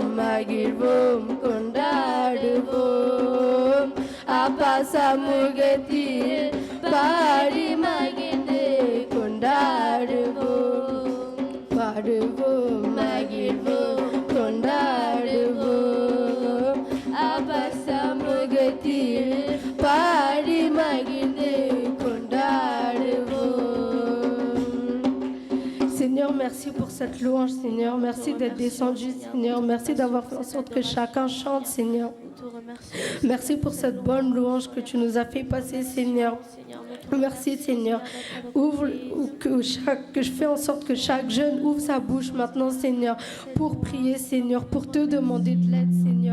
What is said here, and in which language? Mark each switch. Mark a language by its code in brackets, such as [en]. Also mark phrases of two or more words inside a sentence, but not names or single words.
[ta] மகிழ்வோம் கொண்டாடுவோம் அப்பா சமூகத்தில் பாடி மகிழ்ந்து கொண்டாடுவோம் பாடுவோம் மகிழ்வோம் கொண்டாடுவோம் அப்பா சமூகத்தில் பாடி மகிழ்ந்து கொண்டாடுவோம். [fr] Seigneur, merci pour cette louange, Seigneur. Merci d'être descendu, Seigneur. Merci d'avoir fait en sorte que chacun chante, Seigneur. Merci pour cette bonne louange que tu nous as fait passer, Seigneur. Merci, Seigneur. Que je fais en sorte que chaque jeune ouvre sa bouche maintenant, Seigneur, pour prier, Seigneur, pour te demander de l'aide, Seigneur.